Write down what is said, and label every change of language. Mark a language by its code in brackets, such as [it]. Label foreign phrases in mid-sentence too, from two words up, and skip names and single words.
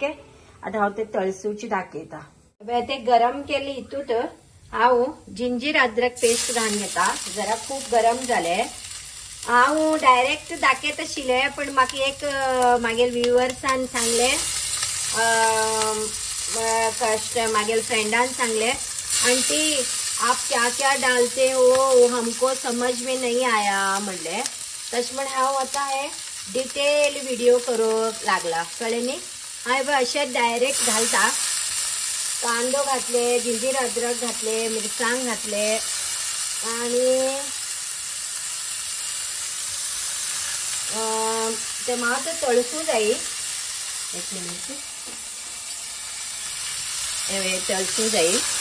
[kok] आता हांव ते तळसूची दाखयता। ते गरम केले हितूत हांव जिंजीर अद्रक पेस्ट घालून घेता। जरा खूप गरम जाले, हांव डायरेक्ट दाखयत आशिल्ले, पण म्हाका एक मागेल व्ह्युअर्सान सांगले, मागेल फ्रेंडान सांगले, [hi] आंटी आप क्या क्या डालते हो हमको समझ में नहीं आया म्हणले। [kok] तशें म्हण हांव आता हे डिटेल व्हिडिओ करूंक लागला, कळ्ळें न्ही। हांवें अशें डायरेक्ट घालता, कांदो घातले, जिंजीर अद्रक घातले, मिरसांग घातले आणि ते मात तळसू जाई, एक मिनिट हे तळसू जाई।